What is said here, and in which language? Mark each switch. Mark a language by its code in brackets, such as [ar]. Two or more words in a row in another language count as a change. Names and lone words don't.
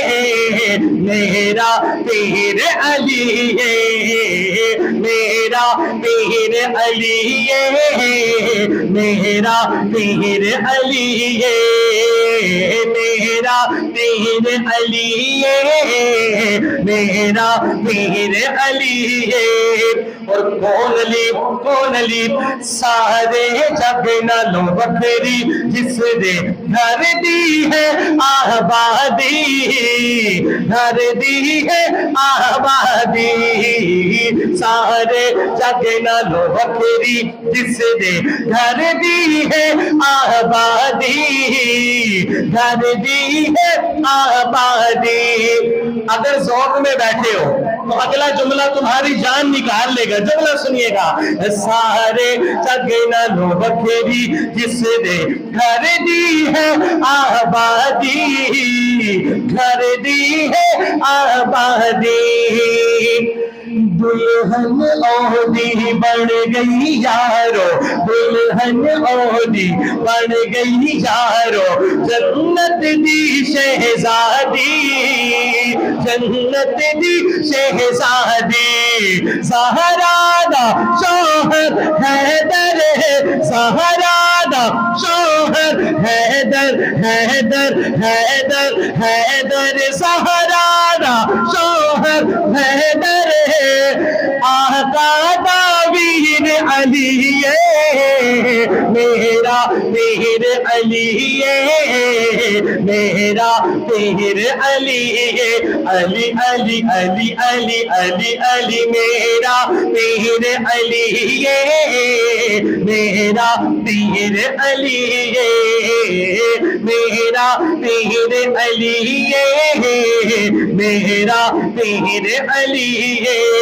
[pa] میرا پیر علی ہے میرا پیر علی ہے میرا پیر علی ہے میرا پیر علی ہے میرا پیر علی ہے اور کون علی سارے جگ نالوں وکھری جس دے گھر دی ہے آبادی گھر دی ہے آبادی سارے جگ نالوں وکھری جس دے گھر دی ہے آبادی گھر دی ہے آبادی [ur] اگر ذوق میں بیٹھے ہو تو اگلا جملہ تمہاری جان نکال لے گا جملہ سنیے گا [pa] سارے جگ نالوں وکھری جس دے گھر دی ہے آبادی گھر دی ہے آبادی دلہن اودی بن گئی یارو دلہن اودی بن گئی یارو جنت دی شہزادی جنت دی شہزادی زہرا دا شوہر حیدر زہرا دا شوہر حیدر حیدر حیدر حیدر زہرا دا شوہر حیدر آقا داویر علی ہے میرا پیر علی ہے میرا پیر علی ہے علی علی علی علی علی علی میرا پیر علی ہے میرا پیر علی ہے میرا پیر علی ہے میرا پیر علی ہے